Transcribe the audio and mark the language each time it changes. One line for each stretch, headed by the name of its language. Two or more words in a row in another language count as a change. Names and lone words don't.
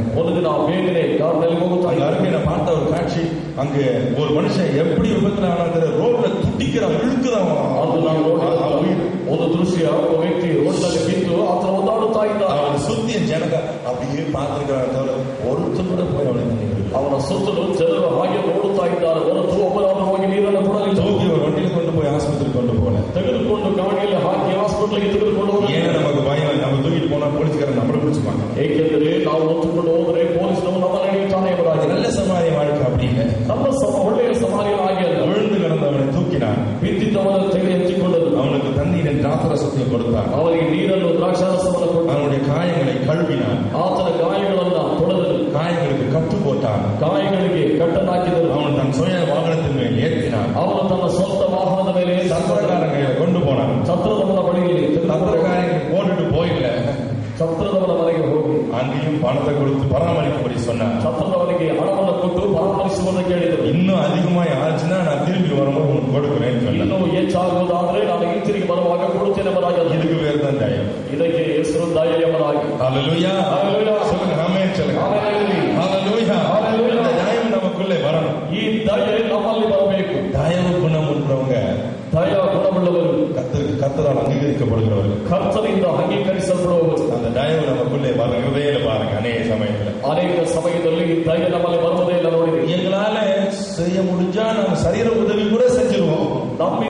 Kannada: ಒಂದು ದಿನ ಬೇಗನೆ ಕಾರ್ನಲ್ಲಿ ಹೋಗುತ್ತಾ
Tamil: அருகே நான் பார்த்த ஒரு காட்சி, அங்கே ஒரு மனுஷன் எப்படி விபத்துல ஆனாங்கிற ரோட்ல துடிக்கிறான், இழுக்குறான்.
Kannada: ಅದು ನಾವು ಒಂದು ದೃಶ್ಯ, ಒಬ್ಬ ವ್ಯಕ್ತಿ ರೋಡ್ ನಲ್ಲಿ ಬಿದ್ದು ಆತನ ಒದ್ದಾಡುತ್ತಾ ಇದ್ದ.
Tamil: அவன் சுத்திய ஜனங்க அப்படியே பார்த்திருக்கிறாங்க தவிர ஒருத்தர் கூட போய் அவனுக்கு
Kannada: ಅವನ ಸುತ್ತಲೂ ಜನರು ಹಾಗೆ ನೋಡುತ್ತಾ ಇದ್ದಾರೆ ಹೊರತು ಒಬ್ಬರಾದರೂ ಹೋಗಿ ನೀರನ್ನು ಕೊಡಲಿಲ್ಲ.
Tamil: தூக்கி ஒரு வண்டியில
Kannada: ತೆಗೆದುಕೊಂಡು ಗಾಡಿಯಲ್ಲಿ ಹಾಕಿ ಹಾಸ್ಪಿಟಲ್ಗೆ ತೆಗೆದುಕೊಂಡು ಹೋಗಿ.
Tamil: ஏன் நமக்கு பயம்? நம்ம தூக்கிட்டு போனா போலீஸ்காரன் நம்மளை பிடிச்சுப்பாங்க.
Kannada: ಏಕೆಂದರೆ ನಾವು ಹೊತ್ತುಕೊಂಡು ಹೋದರೆ ಪೊಲೀಸರು ನಮ್ಮ ನಡೆಯುತ್ತಾನೆ ಎಂಬುದಾಗಿ.
Tamil: நல்ல சமாரிய வாழ்க்கை அப்படி இல்லை.
Kannada: ನಮ್ಮ ಒಳ್ಳೆಯ ಸಮಾರ್ಯ ಹಾಗೆ ಅಲ್ಲ.
Tamil: விழுந்து கிடந்தவனை தூக்கினான்,
Kannada: ಬಿದ್ದಿದ್ದವನ ತೆಗೆದು ಎತ್ತಿಕೊಂಡನು.
Tamil: அவனுக்கு தண்ணீரின் திராட்சரசத்தை கொடுத்தான்,
Kannada: ಅವರಿಗೆ ನೀರನ್ನು ದ್ರಾಕ್ಷಾರಸವನ್ನು ಕೊಟ್ಟು
Tamil: அவனுடைய காயங்களை கழுவினான்,
Kannada: ಆತನ ಗಾಯಗಳನ್ನ ತೊಳೆದನು,
Tamil: காயங்களுக்கு கட்டு போட்டான்,
Kannada: ಗಾಯಗಳಿಗೆ ಕಟ್ಟನ್ನು ಹಾಕಿದನು.
Tamil: அவன் தன் சுய வாகனத்தின் மேல் ஏற்றினான்,
Kannada: ಅವನು ತನ್ನ ಸ್ವಂತ ವಾಹನದ ಮೇಲೆ
Tamil: சத்திரக்காரன் கையில கொண்டு போனான்.
Kannada: ಛತ್ರದವನ ಬಳಿಯಲ್ಲಿ
Tamil: சத்திரக்காரன் போட்டுட்டு போயில
Kannada: ಛತ್ರದವನ ಮನೆಗೆ ಹೋಗಿ
Tamil: அங்கேயும் பணத்தை கொடுத்து பராமரிக்கும்படி சொன்னான்.
Kannada: ಛತ್ರದವನಿಗೆ ಹಣವನ್ನು ಕೊಟ್ಟು ಪರಾಮರಿಸುವುದನ್ನು ಕೇಳಿದರು.
Tamil: இன்னும் அதிகமாய் ஆச்சுன்னா நான் திரும்பி வரும்போது உனக்கு கொடுக்குறேன்னு சொன்னேன்.
Kannada: ಇನ್ನೂ ಹೆಚ್ಚಾಗುವುದಾದ್ರೆ ನಾನು ಹಿಂತಿರುಗಿ ಬರುವಾಗ ಕೊಡುತ್ತೇನೆ ಎಂಬುದಾಗಿ.
Tamil: இதுக்கு பேர் தான் தயம்.
Kannada: ಇದಕ್ಕೆ ಹೆಸರು ದಯ ಎಂಬುದಾಗಿ.
Tamil: ஹல்லேலூயா, ஹல்லேலூயா. சொல்லுங்க ஆமென் சொல்லுங்க. ஹல்லேலூயா. இந்த தயம் நமக்குள்ளே வரணும்.
Kannada: ಈ ದಯೆ ನಮ್ಮಲ್ಲಿ ಬರಬೇಕು.
Tamil: தயவு குணம் உள்ளவங்க,
Kannada: ದಯ ಗುಣವುಳ್ಳವರು,
Tamil: கர்த்தரால் அங்கீகரிக்கப்படுகிறவர்கள்,
Kannada: ಕರ್ತನಿಂದ ಅಂಗೀಕರಿಸಲ್ಪಡುವವರು.
Tamil: அந்த தயவு நமக்குள்ளே வருகிறதே இல்லை பாருங்க. அநேக
Kannada: ಸಮಯದಲ್ಲಿ ದಯ ನಮ್ಮಲ್ಲಿ ಬರುವುದೇ ಇಲ್ಲ. ನೋಡಿ,
Tamil: எங்களால செய்ய முடிஞ்சா நம்ம சரீர உதவி கூட செஞ்சிருவோம்.